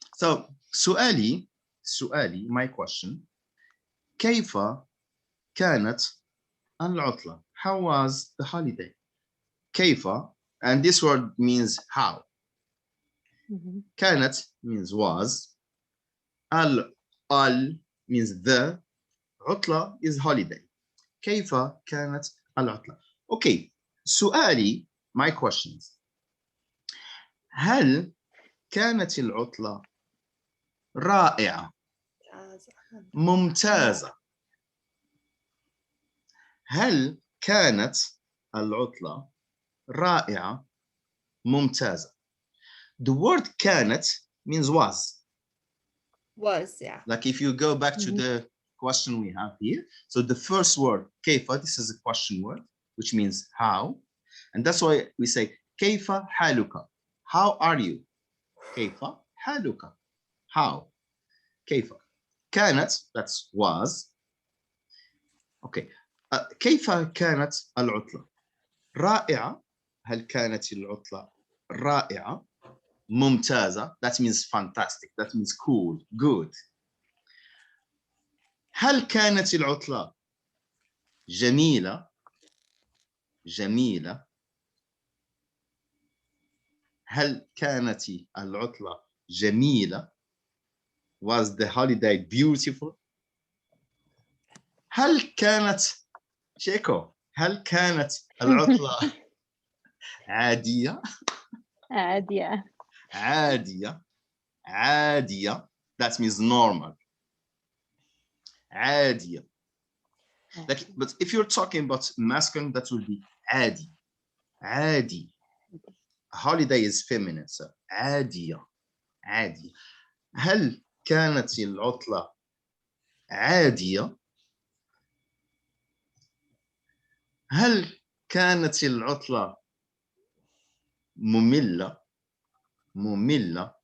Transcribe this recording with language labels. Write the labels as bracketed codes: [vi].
[en] So [ar] سؤالي [en] my question [ar] كيف كانت العطلة? [en] How was the holiday? كيف, and this word means how. كانت means was. al means the. عطلة is holiday. [ar] كيف كانت العطلة? Okay. [en] سؤالي, my questions. [ar] هل كانت العطلة رائعة ممتازة؟ هل كانت العطلة رائعة ممتازة? [en] The word كانت means was. Was, yeah. Like if you go back to the question we have here. So the first word, كيف, this is a question word, which means how. And that's why we say, [ar] كيف حالك? [en] How are you? [ar] كيف حالك? [en] How? كيف. كانت, that's was. [ar] Okay. كيف كانت العطلة؟ رائعة. هل كانت العطلة رائعة؟ ممتازة. [en] That means fantastic. That means cool, good. [ar] هل كانت العطلة جميلة؟ جميلة. هل كانت العطلة جميلة؟ [en] Was the holiday beautiful? [ar] هل كانت شيكو، هل كانت العطلة عادية؟ عادية. عادية. عادية. [en] That means normal. [ar] عادية. [en] Like, but if you're talking about masculine, that will be عادي. [ar] عادي. [en] Holiday is feminine, so عادية. [ar] عادية. هل كانت العطلة عادية؟ هل كانت العطلة مملة؟ مملة.